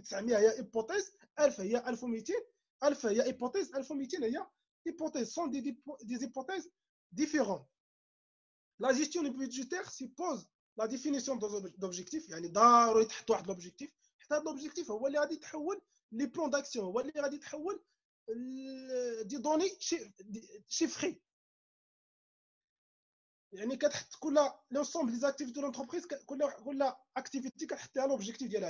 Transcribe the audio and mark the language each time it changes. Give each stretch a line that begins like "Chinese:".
Arabic: 900 هي هيبوتيز، 1000 هي 1200، 1000 هي هيبوتيز، 1200 هي هيبوتيز. سون دي هيبوتيز ديفيرون.
French: La gestion budgétaire suppose la définition d'objectifs.
Arabic: يعني ضروري تحط واحد لوبجيكتيف، حتى هذا لوبجيكتيف هو اللي غادي يتحول لي بلان داكسيون، هو اللي غادي يتحول دي دوني شيفري. يعني كتحط كل لونسومبل دي اكتيفيتي دو لونتربريز، كل اكتيفيتي كتحط لها لوبجيكتيف ديالها.